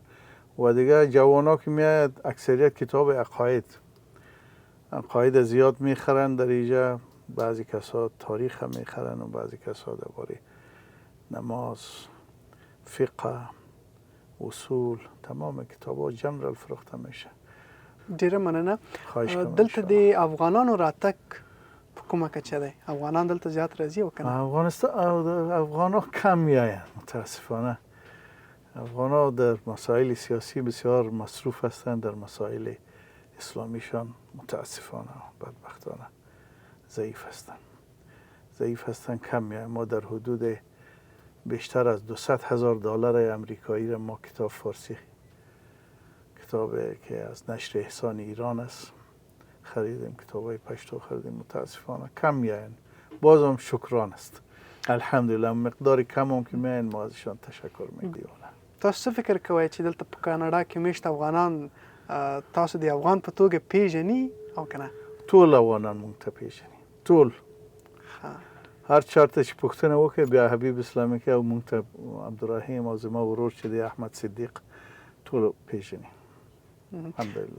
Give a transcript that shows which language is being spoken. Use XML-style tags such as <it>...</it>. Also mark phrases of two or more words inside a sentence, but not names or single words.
<fa>و دیگه جوانا که میاد اکثریت کتاب عقاید زیاد میخرن در اینجا. بعضی کسا تاریخ هم میخرن و بعضی کسا درباره نماز، فقه، اصول، تمام کتابا جنرال فروخته میشه.</fa> <ps>ډیره مننه. خواهش کوم. دلته د افغانانو راتګ په کومه کچه دی افغانان دلته زیات راځي او کنه؟</ps> <fa>افغان‌ها کم میآیند متاسفانه. افغان‌ها در مسائل سیاسی بسیار مصروف هستند، در مسائل اسلامیشان متاسفانه بدبختانه ضعیف هستند کم میآیند. ما در حدود بیشتر از $200,000 امریکایی را ما کتاب فارسی، کتابی که از نشر احسان ایران است خریدیم، کتابای پشتو خریدیم. متاسفانه کم میآیند، بازم شکران است الحمدلله. مقدار کم هم که میآیند ما ازشان تشکر میکنیم.</fa> <ps>تاسو څه فکر کوئ چې دلته په کاناډا کې میشت افغانان تاسو د افغان په توګه پیژني او کنه؟ ټول افغانان مونږ ته پیژني، ټول هر چاته چې پوښتنه وکړي بیا حبیب اسلامي کې او مونږ ته عبدالرحیم او زما ورور چې دی احمد صدیق ټول پیژني الحمدلله.</ps>